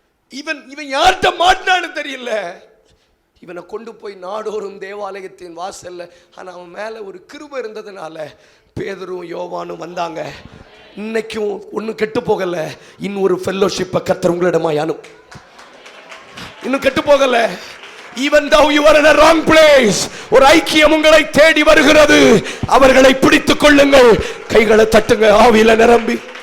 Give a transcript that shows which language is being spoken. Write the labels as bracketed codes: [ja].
[ta] இவன் யார்கிட்ட மாட்டினான்னு தெரியல. இவனை கொண்டு போய் நாடோறும் தேவாலயத்தின் வாசல்ல, ஆனால் அவன் மேலே ஒரு கிருபை இருந்ததுனால பேதுரும் யோவானும் வந்தாங்க. இன்னைக்கும் ஒன்றும் கெட்டு போகல. இன்னொரு ஃபெல்லோஷிப்பை கர்த்தர் உங்களிடமா இன்னும் கெட்டு போகல. [en] Even though you are in a wrong place, [ta] ஒரு ஐக்கியம் உங்களை தேடி வருகிறது. அவர்களை பிடித்துக் கொள்ளுங்கள், கைகளை தட்டுங்க, ஆவியில நிரம்பி.